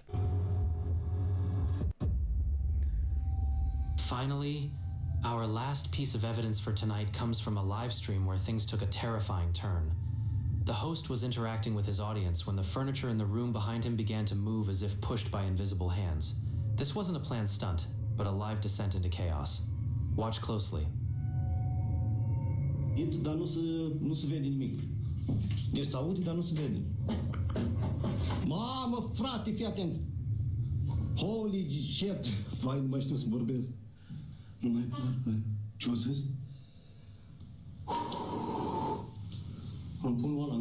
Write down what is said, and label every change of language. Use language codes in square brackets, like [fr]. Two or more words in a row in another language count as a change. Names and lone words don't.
[en] Finally, our last piece of evidence for tonight comes from a live stream where things took a terrifying turn. The host was interacting with his audience when the furniture in the room behind him began to move as if pushed by invisible hands. This wasn't a planned stunt, but a live descent into chaos. Watch closely. [ro] Dar nu se vede nimic. Deci se aude, dar nu se vede. Mamă, frate, fii atent! [en] Holy shit! [ro] Vai, nu mai știu să vorbesc. Nu mai pot, ce-o zis? Îmi pun ăla.